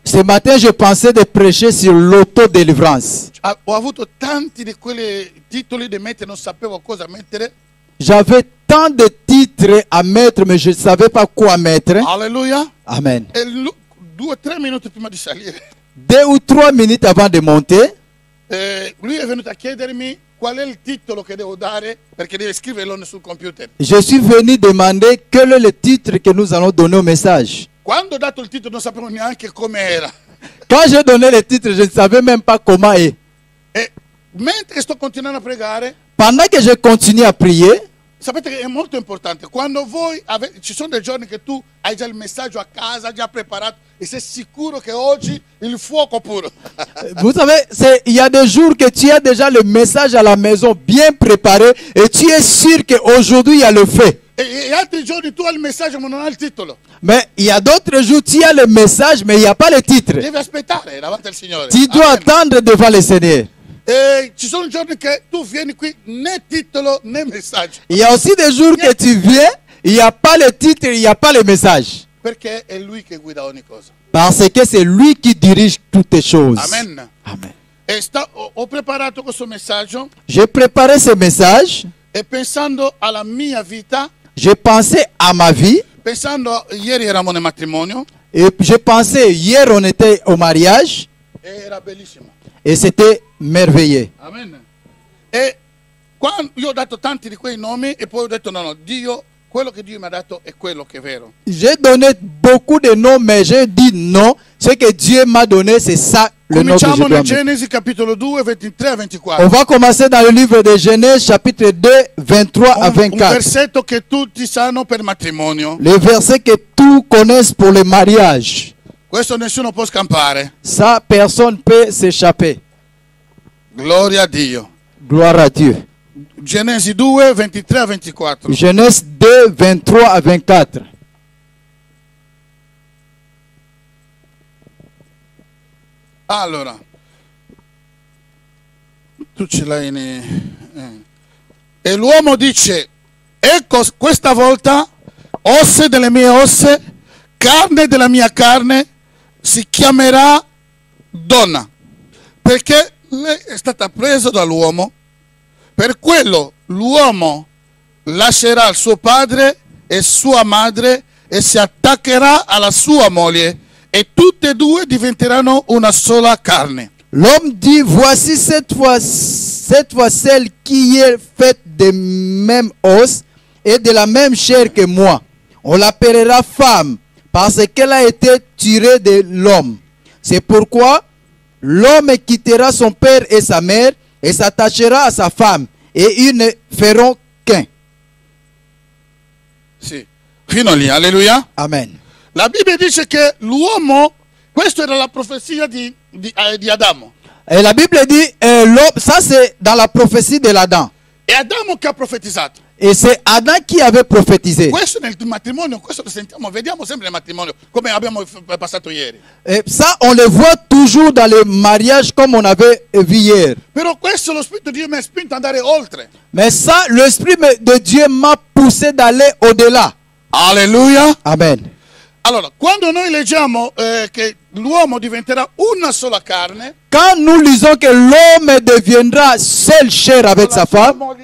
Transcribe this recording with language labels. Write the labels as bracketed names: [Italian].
[French] Ce matin, je pensais de prêcher sur l'autodélivrance. [Italian] Ho avuto tanti di quei titoli da mettere, non sapevo cosa mettere. [French] J'avais tant de titres à mettre, mais je ne savais pas quoi mettre. Alleluia. Amen. [Italian] E 2 o 3 minuti prima di salire, [French] 2 ou 3 minutes avant de monter, [Italian] lui è venuto a chiedermi qual è il titolo che devo dare perché deve scriverlo sul computer. [French] je suis venu demander quel est le titre que nous allons donner au message. [Italian] Quando ho dato il titolo non sapevo neanche come era. [French] Quand j'ai donné le titre, je ne savais même pas comment est. [Italian] E mentre sto continuando a pregare, [French] Pendant que je continue à prier, [Italian] sapete che è molto importante. Quando voi ci sono dei giorni che tu hai già il messaggio a casa, già preparato, e sei sicuro che oggi il fuoco puro. [French] vous savez, il y a des jours que tu as déjà le message à la maison bien préparé et tu es sûr qu'aujourd'hui il y a le feu. [Italian] E altri giorni tu hai il messaggio ma non hai il titolo. [French] Mais il y a d'autres jours, tu as le message, mais il n'y a pas le titre. [Italian] Devi aspettare davanti al Signore. [French] Tu dois Amen. attendre devant le Seigneur. [Italian] E ci sono giorni che tu vieni qui né titolo né messaggio. [French] Il y a aussi des jours que tu viens, il n'y a pas le titre, il n'y a pas le message. [Italian] Perché è Lui che guida ogni cosa. [French] Parce que c'est lui qui dirige toutes les choses. Amen. Amen. [Italian] E ho preparato questo messaggio [French] J'ai préparé ce message, [Italian] e pensando alla mia vita, [French] j'ai pensé à ma vie, [Italian] pensando ieri eravamo nel matrimonio [French] et j'ai pensé, hier on était au mariage, [Italian] e era bellissimo. [French] et c'était merveilleux. Amen. [Italian] E quando io ho dato tanti di quei nomi e poi ho detto no, Dio, quello che Dio mi ha dato è quello che è vero. [French] J'ai donné beaucoup de noms, mais j'ai dit non, ce que Dieu m'a donné, c'est ça le nom que je [Italian] Cominciamo [French] dois [Italian] nel [French] mettre. [Italian] Genesi capitolo 2, 23 a [French] On [Italian] 24. [French] va commencer dans le livre de Genèse, chapitre 2, 23 à [Italian] Un [French] 24. [Italian] versetto che tutti sanno per matrimonio. [French] Le verset que tous connaissent pour le mariage. [Italian] Questo nessuno può scampare. [French] Ça, personne ne peut s'échapper. [Italian] Gloria a Dio. [French] Gloire à Dieu. [Italian] Genesi 2, 23 a 24. [French] Genèse 2, 23 à 24. [Italian] Allora, tu ce l'hai E l'uomo dice, ecco questa volta osse delle mie osse, carne della mia carne, si chiamerà donna, perché lei è stata presa dall'uomo. Per quello l'uomo lascerà il suo padre e sua madre e si attaccherà alla sua moglie e tutte e due diventeranno una sola carne. [French] L'homme dit, voici cette fois celle qui est faite de même os et de la même chair que moi. On l'appellera femme parce qu'elle a été tirée de l'homme. C'est pourquoi l'homme quittera son père et sa mère et s'attachera a sa femme et ils ne feront qu'un. [Italian] Sì, fino lì, alleluia. Amen. La Bibbia dice che l'uomo, questa era la profezia di Adamo. [French] Et la Bible dit, ça c'est dans la prophétie de l'Adam. [Italian] È Adamo che ha profetizzato. [French] Et c'est Adam qui avait prophétisé. [Italian] Questo nel matrimonio, questo lo sentiamo, vediamo sempre nel matrimonio, come abbiamo passato ieri. [French] Et ça, on le voit toujours dans les mariages comme on avait vu hier. [Italian] Però questo lo Spirito di Dio mi ha spinto ad andare oltre. [French] Mais ça, l'Esprit de Dieu m'a poussé d'aller au-delà. Alleluia. Amen. [Italian] Allora, quando noi leggiamo che l'uomo diventerà una sola carne, [French] Quand nous lisons que l'homme deviendra seule chair avec sa femme,